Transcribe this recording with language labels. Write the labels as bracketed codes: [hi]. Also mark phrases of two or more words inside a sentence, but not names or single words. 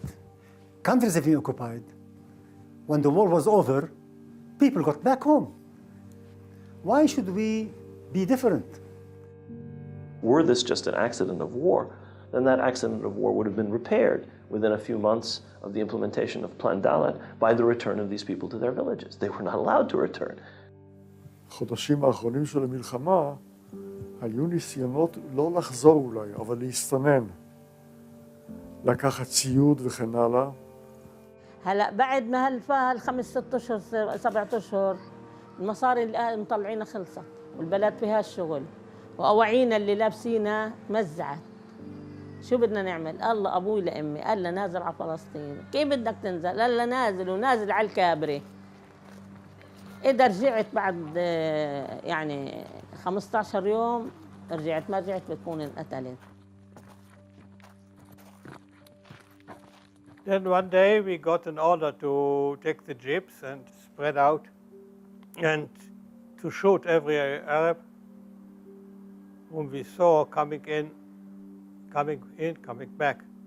[en] Countries have been occupied. When the war was over, people got back home. Why should we be different. Were this just an accident of war, then that accident of war would have been repaired within a few months of the implementation of Plan Dalet by the return of these people to their villages. They were not allowed to return. [he] החודשים האחרונים של המלחמה היו ניסיונות לא לחזור אולי, אבל להסתנן, לקחת ציוד וכן הלאה. [ar] هلا بعد ما هالخمس ست اشهر 7 اشهر المصاري اللي مطلعينها خلصت والبلد فيها الشغل واواعينا اللي لابسينها مزعت. شو بدنا نعمل؟ الله ابوي لامي قال لها نازل على فلسطين. كيف بدك تنزل؟ قال لها نازل ونازل على الكابري. اذا رجعت بعد يعني 15 يوم رجعت، ما رجعت بتكون انقتلت. [en] Then one day we got an order to take the jeeps and spread out and to shoot every Arab whom we saw coming in, coming back.